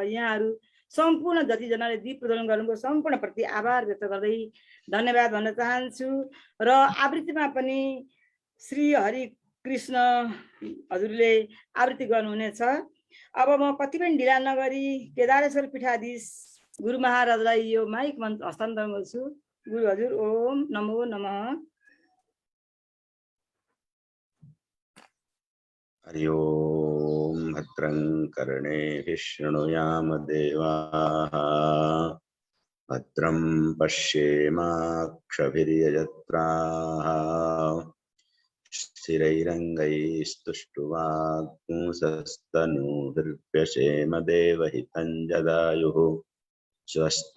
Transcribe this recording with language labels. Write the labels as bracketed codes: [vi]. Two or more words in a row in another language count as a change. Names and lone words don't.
[ne] यहाँहरू सम्पूर्ण जतिजनाले दीप प्रज्वलन गर्नुभयो सम्पूर्णप्रति आभार व्यक्त गर्दै धन्यवाद भन्न चाहन्छु। र आवृत्तिमा पनि श्री हरिकृष्ण हजुरले आवृत्ति गर्नुहुनेछ। अब म कति पनि ढिला नगरी केदारेश्वर पीठाधीश गुरु महाराजलाई यो माइक मन्त्र हस्तान्तरण गर्छु। गुरु हजुर [sa] ओम नमो नमः। हरि ओम भद्रं कर्णेभिः शृणुयाम देवाः भद्रं पश्येमाक्षभिर्यजत्राः स्थिरैरङ्गैस्तुष्टुवागुंसस्तनूभिर्व्यसेम देवहितं जदायुः स्वस्ति